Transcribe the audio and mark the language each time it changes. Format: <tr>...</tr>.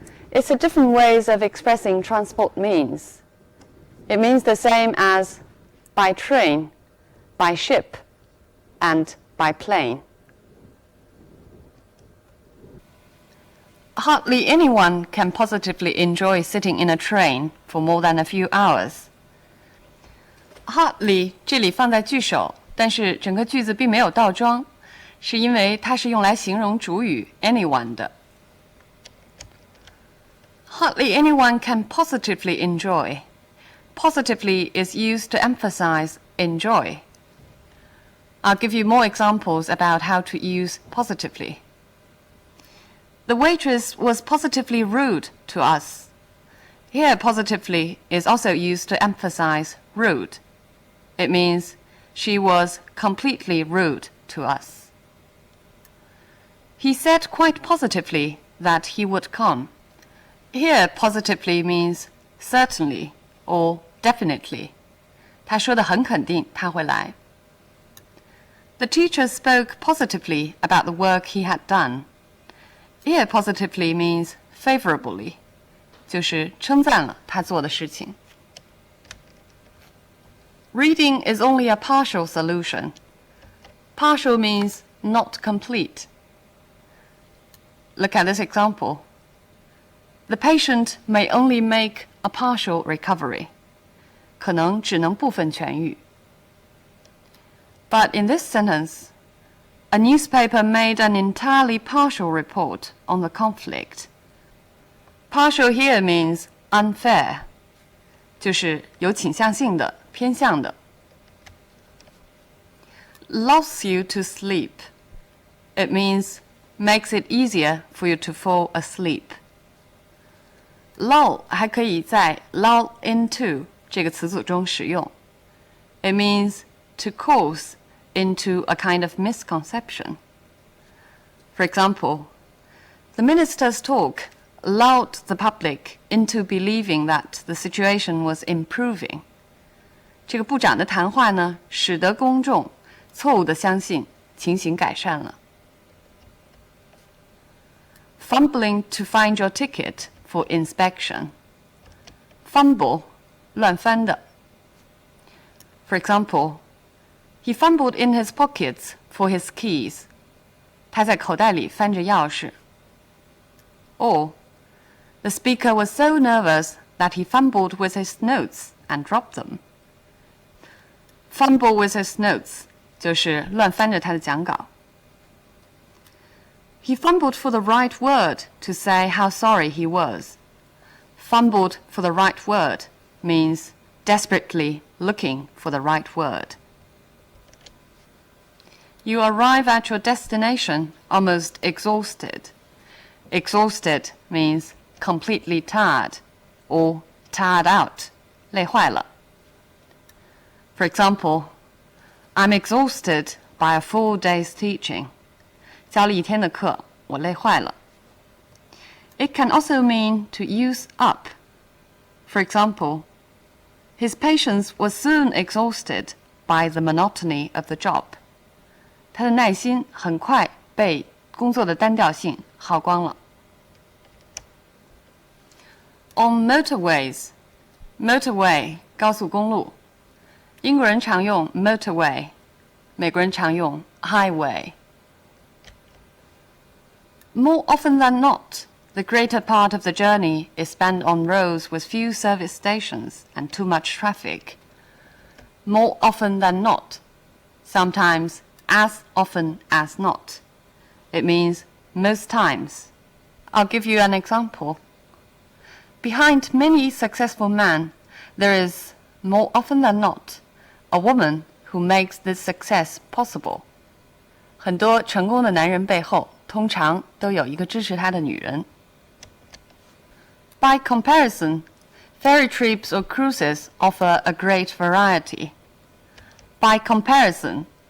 <en>It's a different ways of expressing transport means. It means the same as by train, by ship, and by plane. Hardly anyone can positively enjoy sitting in a train for more than a few hours.</en> <zh>Hardly 这里放在句首，但是整个句子并没有倒装，是因为它是用来形容主语 anyone 的。</zh> <en>Hardly anyone can positively enjoy. Positively is used to emphasize enjoy. I'll give you more examples about how to use positively. The waitress was positively rude to us. Here, positively is also used to emphasize rude. It means she was completely rude to us. He said quite positively that he would come. Here, positively means certainly or definitely.</en> <zh>他说得很肯定他会来。</zh> <en>The teacher spoke positively about the work he had done. Here, positively means favorably,</en> <zh>就是称赞了他做的事情。</zh> <en>Reading is only a partial solution. Partial means not complete. Look at this example. The patient may only make a partial recovery.</en> <zh>可能只能部分痊愈。</zh> <en>But in this sentence, a newspaper made an entirely partial report on the conflict. Partial here means unfair,</en> <zh>就是有倾向性的、偏向的。</zh> <en>Lulls you to sleep. It means makes it easier for you to fall asleep.</en> <zh>Lull 还可以在 lull into 这个词组中使用。</zh> <en>It means to cause into a kind of misconception. For example, the minister's talk lulled the public into believing that the situation was improving.</en> <zh>这个部长的谈话呢，使得公众错误地相信情形改善了。</zh> <en>Fumbling to find your ticket for inspection. Fumble,</en> <zh>乱翻的。</zh> <en>For example, he fumbled in his pockets for his keys.</en> <zh>他在口袋里翻着钥匙。</zh> <en>Or, the speaker was so nervous that he fumbled with his notes and dropped them. Fumble with his notes</en> <zh>就是乱翻着他的讲稿。</zh> <en>He fumbled for the right word to say how sorry he was. Fumbled for the right word means desperately looking for the right word. You arrive at your destination almost exhausted. Exhausted means completely tired or tired out,</en> <zh>累坏了。</zh> <en>For example, I'm exhausted by a full day's teaching.</en> <zh>教了一天的课，我累坏了。</zh> <en>It can also mean to use up. For example, his patience was soon exhausted by the monotony of the job.</en> <zh>他的耐心很快被工作的单调性耗光了。 On motorways, motorway 高速公路，英国人常用 motorway， 美国人常用 highway。</zh> <en>More often than not, the greater part of the journey is spent on roads with few service stations and too much traffic. More often than not, sometimes as often as not. It means most times. I'll give you an example. Behind many successful men, there is, more often than not, a woman who makes this success possible.</en> <zh>很多成功的男人背后，通常都有一个支持他的女人。</zh> <en>By comparison, ferry trips or cruises offer a great variety. By comparison</en>